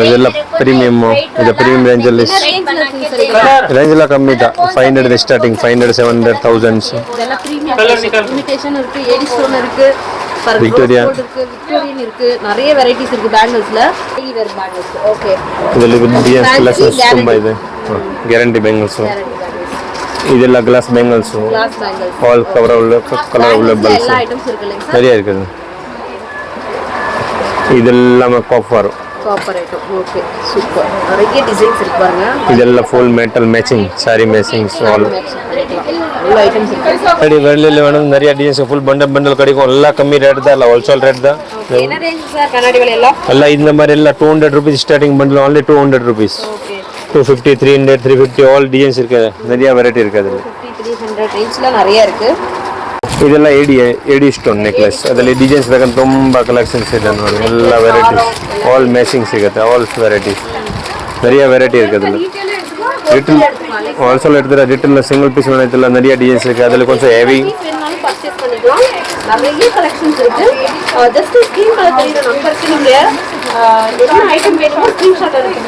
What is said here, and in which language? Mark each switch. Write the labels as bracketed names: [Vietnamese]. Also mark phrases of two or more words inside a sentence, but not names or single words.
[Tamil] இதெல்லாம் ப்ரீமியமோ இது [English] premium range [Tamil] கம்மி தான். 500 ஸ்டார்டிங், 500, 700, 1000. விக்டோரியா நிறைய வெரைட்டிஸ் இருக்கு பேங்கிள்ஸ்ல. ஓகே இதில் [English] designs collections [Kannada] ತುಂಬ ಇದೆ. [English] guarantee bangles ಇದೆಲ್ಲ glass bangles all colour availables [Tamil] நிறைய இருக்குது. இதெல்லாம் காப்பர் ஐட்டம். ஓகே சூப்பர். நிறைய டிசைன்ஸ் இருக்கு பாருங்க. [English] இதெல்லாம் full metal matching saree matchings all [Tamil] ஐட்டம்ஸ் இருக்கு. அடி வெளியில வேணும் நிறைய டிசைன்ஸ் [English] full bundle [Tamil] கிடைக்கும். எல்லாம் கம்மி ரேட் தான், எல்லாம் [English] wholesale rate [Tamil] தான். என்ன ரேஞ்ச் சார் கண்ணாடி விலை எல்லாம்? எல்லாம் இந்த மாதிரி எல்லாம் 200 rupees [English] starting bundle, [Tamil] only 200 rupees. ஓகே 250, 300, 350 [English] all designs [Tamil] இருக்கு. நிறைய வெரைட்டி இருக்கு. அதில் 300 ரேஞ்ச்ல நிறைய இருக்கு. [English] ಇದೆಲ್ಲ AD stone necklace. [Kannada] ಅದರಲ್ಲಿ ಡಿಸೈನ್ಸ್ ಬೇಕಂತ ತುಂಬ ಕಲೆಕ್ಷನ್ಸ್ ಇದೆ ನೋಡಿ. ಎಲ್ಲ ವೆರೈಟೀಸ್ [English] all matching [Kannada] ಸಿಗುತ್ತೆ. [English] all varieties [Tamil] நிறைய வெரைட்டி இருக்குது. அதில் ரிட்டில் ஹோல்சேல் எடுத்துகிற [English] retail single piece [Tamil] வேணாத்தில் நிறைய டிசைன்ஸ் இருக்குது. அதில் கொஞ்சம் ஹெவி பர்ச்சேஸ் பண்ணிக்கலாம். நிறைய கலெக்ஷன்ஸ் இருக்கு. [English] just screen colour [Tamil] தெரியுற நம்பருக்கு நீங்க என்ன ஐட்டம் வேணுமோ ஸ்கிரீன்ஷாட் எடுத்துங்க.